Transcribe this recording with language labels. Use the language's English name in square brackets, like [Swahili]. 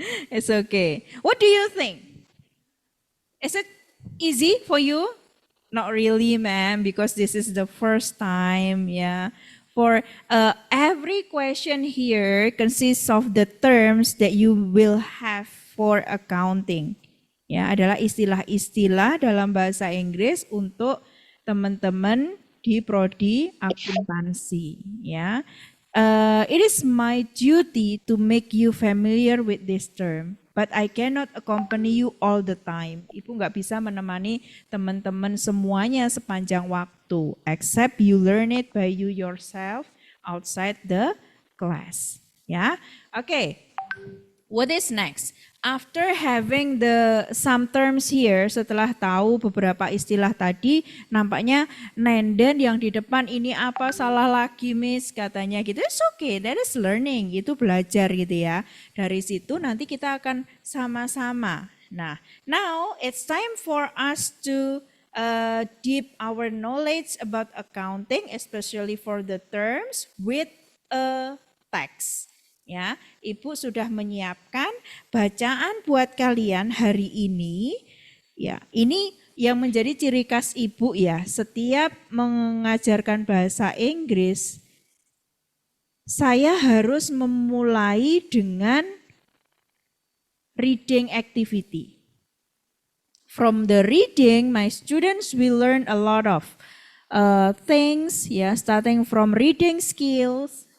[English] It's okay. What do you think? Is it easy for you? Not really, ma'am, because this is the first time, yeah. For every question here consists of the terms that you will have for accounting. [Indonesian] Ya, adalah istilah-istilah dalam bahasa Inggris untuk teman-teman di prodi akuntansi, ya. [English] It is my duty to make you familiar with this term, but I cannot accompany you all the time. [Indonesian] Ibu nggak bisa menemani teman-teman semuanya sepanjang waktu, [English] except you learn it by you yourself outside the class. Ya, okay. What is next? After having some terms here, [Indonesian] setelah tahu beberapa istilah tadi, nampaknya Nenden yang di depan ini apa salah lagi, Miss, katanya gitu. [English] It's okay, that is learning, [Indonesian] itu belajar gitu ya. Dari situ nanti kita akan sama-sama. [English] Nah, now it's time for us to deep our knowledge about accounting, especially for the terms with a text. [Indonesian] Ya, Ibu sudah menyiapkan bacaan buat kalian hari ini. Ya, ini yang menjadi ciri khas Ibu ya. Setiap mengajarkan bahasa Inggris, saya harus memulai dengan [English] reading activity. From the reading, my students will learn a lot of things, starting from reading skills.